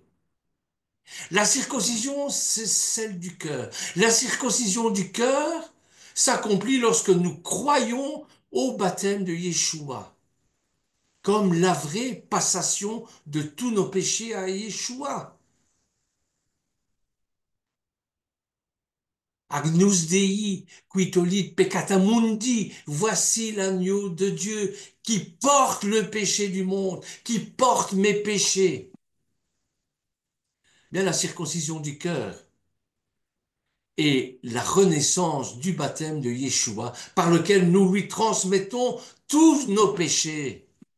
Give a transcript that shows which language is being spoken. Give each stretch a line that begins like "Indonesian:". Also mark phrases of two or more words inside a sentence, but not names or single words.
French: La circoncision, c'est celle du cœur. La circoncision du cœur s'accomplit lorsque nous croyons au baptême de Yeshua, comme la vraie passation de tous nos péchés à Yeshua.
Latin: Agnus Dei, qui tollit peccata mundi,
French: voici l'agneau de Dieu qui porte le péché du monde, qui porte mes péchés. Bien la circoncision du cœur et la renaissance du baptême de Yeshua, par lequel nous lui transmettons tous nos péchés.